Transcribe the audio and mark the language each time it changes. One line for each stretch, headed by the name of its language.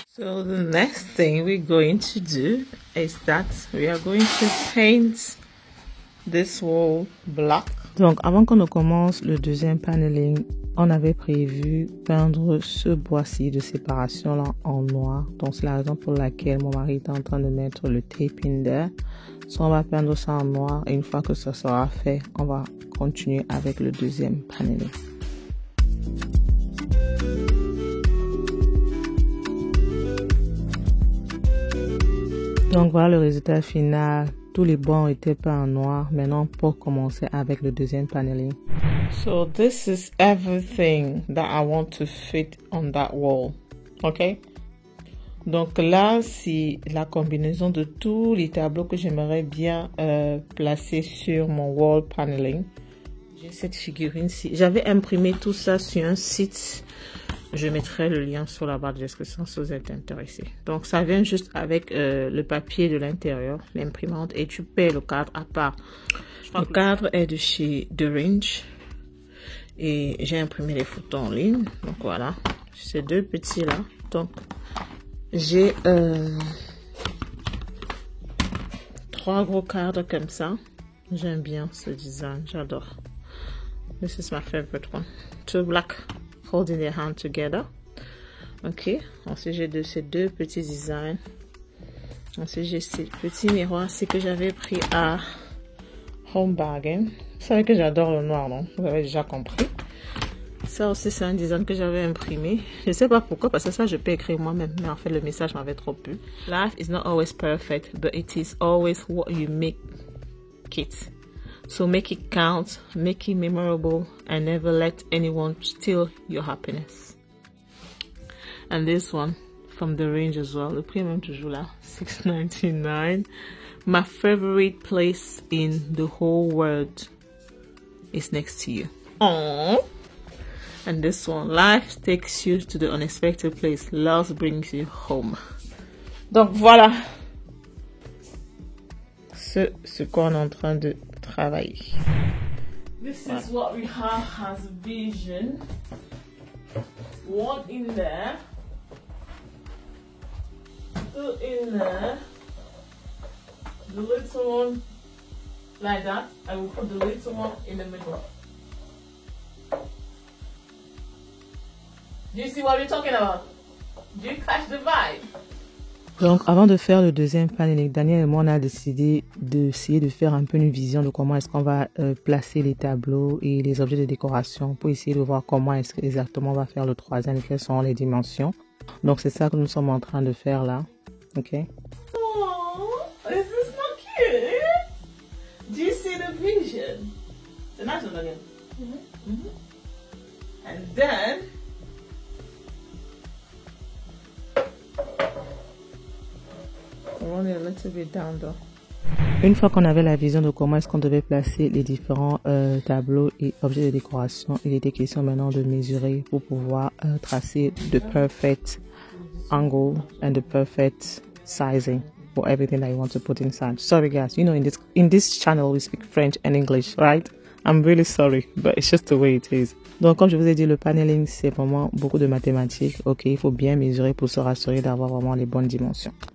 English: So the next thing we're going to do is that we are going to paint this wall black.
French: Donc, avant qu'on ne commence le deuxième paneling, on avait prévu peindre ce bois-ci de séparation là en noir. Donc, c'est la raison pour laquelle mon mari est en train de mettre le tape
English: in there.
French: So, on va peindre ça en noir et une fois que ça sera fait, on va continuer avec le deuxième paneling. Donc, voilà le résultat final. Tous les bois ont été peints en noir. Maintenant, pour commencer avec le deuxième paneling.
English: So this is everything that I want to fit on that wall. Okay?
French: Donc là, c'est la combinaison de tous les tableaux que j'aimerais bien placer sur mon wall paneling. J'ai cette figurine-ci. J'avais imprimé tout ça sur un site. Je mettrai le lien sur la barre de description si vous êtes intéressé. Donc, ça vient juste avec le papier de l'intérieur, l'imprimante, et tu paies le cadre à part. Le cadre est de chez The Range. Et j'ai imprimé les photos en ligne. Donc, voilà. Ces deux petits-là. Donc, j'ai 3 gros cadres comme ça. J'aime bien ce design. J'adore.
English: This is my favorite one. 2 black holding their hand together. Ok.
French: Ensuite, j'ai ces deux petits designs. Ensuite, j'ai ces petits miroirs que j'avais pris à Home Bargain. Vous savez que j'adore le noir, non? Vous avez déjà compris. Ça aussi, c'est un design que j'avais imprimé. Je ne sais pas pourquoi, parce que ça, je peux écrire moi-même. Mais en fait, le message m'avait trop plu.
English: Life is not always perfect, but it is always what you make it. So make it count, make it memorable, and never let anyone steal your happiness. And this one, from The Range as well.
French: Le prix même toujours là, $6.99.
English: My favorite place in the whole world is next to you. Aww. And this one, life takes you to the unexpected place. Love brings you home.
French: Donc voilà. Ce qu'on est en train de travailler.
English: This is what we have as vision. One in there. 2 in there. The little one like that. I will put the little one in the middle. Do you see what we're talking about? Do you catch the vibe?
French: Donc, avant de faire le deuxième paneling, Daniel et moi, on a décidé d'essayer de faire un peu une vision de comment est-ce qu'on va placer les tableaux et les objets de décoration pour essayer de voir comment est-ce exactement on va faire le troisième et quelles sont les dimensions. Donc, c'est ça que nous sommes en train de faire là. Ok?
English: Oh, this is not cute. Do you see the vision? The nice one again. And then run it a little bit down though.
French: Une fois qu'on avait la vision de comment est-ce qu'on devait placer les différents tableaux et objets de décoration, il était question maintenant de mesurer pour pouvoir tracer
English: the perfect angle and the perfect sizing for everything that you want to put inside. Sorry guys, you know in this channel we speak French and English, right? I'm really sorry, but it's just the way it is.
French: Donc comme je vous ai dit, le paneling c'est vraiment beaucoup de mathématiques. Ok, il faut bien mesurer pour se rassurer d'avoir vraiment les bonnes dimensions.